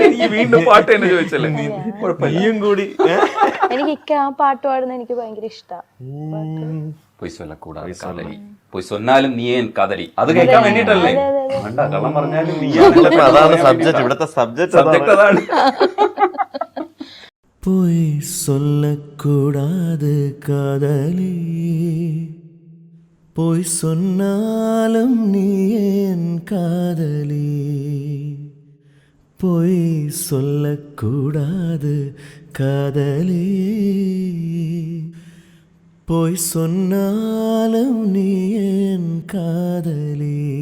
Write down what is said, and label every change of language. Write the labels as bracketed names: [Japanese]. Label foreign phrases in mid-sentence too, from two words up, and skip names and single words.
[Malayalam] വീണ്ടും പാട്ട് തന്നെ ചോദിച്ചല്ലേ? നീയും കൂടി. എനിക്ക് ആ പാട്ട് പാടുന്ന എനിക്ക് ഭയങ്കര ഇഷ്ടമാണ്. [Tamil] பொய் சொன்னாலும் நீ என் காதலி, [Malayalam] അത് കേൾക്കാൻ വേണ്ടിട്ടല്ലേ? കള്ളം പറഞ്ഞാലും നീ. അതാണ് സബ്ജക്ട്, ഇവിടുത്തെ സബ്ജക്ട് അതാണ്. [Tamil] பொய் சொல்லக்கூடாது காதலி, பொய் சொன்னாலும் நீ என் காதலி. பொய் சொல்லக்கூடாது காதலி, பொய் சொன்னாலும் நீ என் காதலி.